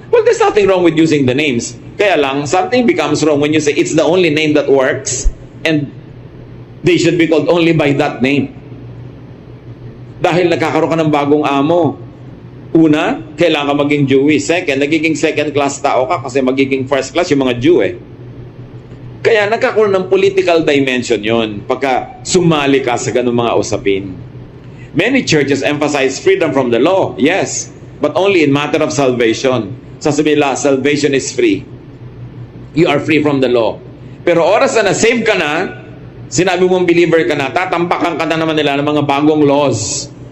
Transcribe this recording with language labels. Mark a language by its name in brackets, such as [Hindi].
[English] Well, there's nothing wrong with using the names. [Filipino] Kaya lang, [English] something becomes wrong when you say it's the only name that works and they should be called only by that name. [Filipino] Dahil nagkakaroon ka ng bagong amo. Una, kailangan ka maging Jewish. Second, nagiging second class tao ka kasi magiging first class yung mga Jew eh. Kaya nagkakaroon ng political dimension yon pagka sumali ka sa ganung mga usapin. [English] Many churches emphasize freedom from the law, yes, but only in matter of salvation. [Filipino] Sasabihin nila, [English] salvation is free. You are free from the law. [Filipino] Pero oras na na-save ka na, sinabi mong believer ka na, tatampakan ka na naman nila ng mga bagong laws.